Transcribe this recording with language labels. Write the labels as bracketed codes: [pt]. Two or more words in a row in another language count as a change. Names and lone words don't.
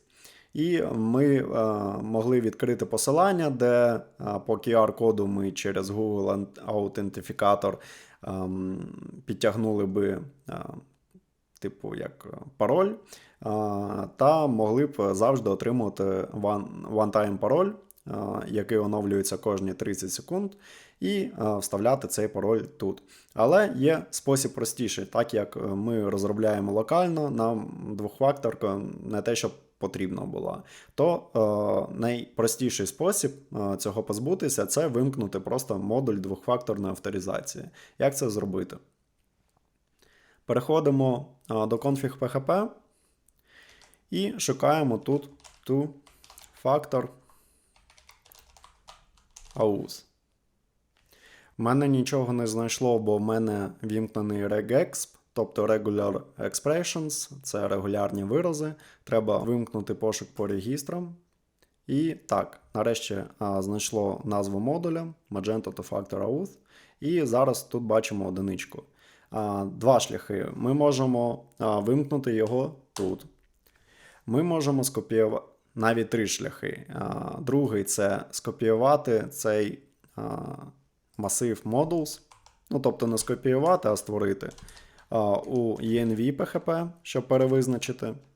[uk] і ми могли відкрити посилання, де по QR-коду ми через Google аутентифікатор підтягнули би типу як пароль, та могли б завжди отримувати one-time пароль, який оновлюється кожні 30 секунд, і вставляти цей пароль тут. Але є спосіб простіший, так як ми розробляємо локально, нам двохфакторка не те, що потрібно була. То найпростіший спосіб цього позбутися – це вимкнути просто модуль двохфакторної авторизації. Як це зробити? Переходимо до config.php і шукаємо тут [en] two-factor auth. [uk] В мене нічого не знайшло, бо в мене вімкнений regexp, тобто [en] regular expressions, [uk] це регулярні вирази. Треба вимкнути пошук по регістрам. І так, нарешті знайшло назву модуля Magento [en] two-factor auth. [uk] І зараз тут бачимо одиничку. Два шляхи. Ми можемо вимкнути його тут. Ми можемо скопіювати навіть три шляхи. Другий – це скопіювати цей масив modules, ну тобто не скопіювати, а створити у env.php, щоб перевизначити.